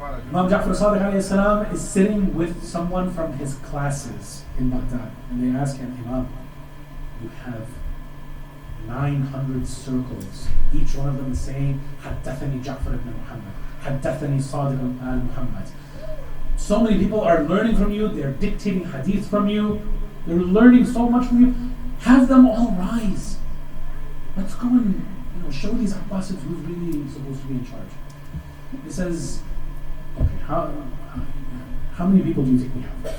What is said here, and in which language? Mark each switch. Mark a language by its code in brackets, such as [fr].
[en] Imam Ja'far Sadiq alayhi salam is sitting with someone from his classes in Baghdad. And they ask him, Imam, you have 900 circles. Each one of them is saying, [ar] Haddathani Ja'far ibn Muhammad. حدثني صادق آل Muhammad. [en] So many people are learning from you, they're dictating hadith from you, they're learning so much from you. Have them all rise. Let's go and show these Abbasids who's really supposed to be in charge. He says, okay, how many people do you think we have?